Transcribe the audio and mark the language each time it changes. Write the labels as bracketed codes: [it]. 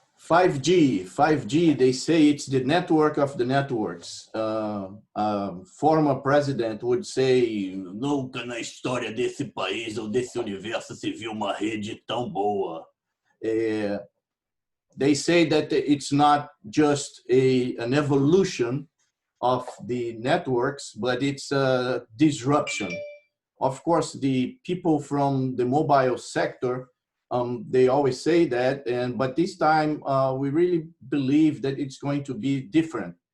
[en] 5G, they say it's the network of the networks. Former president would say, [pt] nunca na história desse país ou desse universo se viu uma rede tão boa. [en] They say that it's not just an evolution of the networks, but it's a disruption. Of course, the people from the mobile sector, they always say that, but this time we really believe that it's going to be different.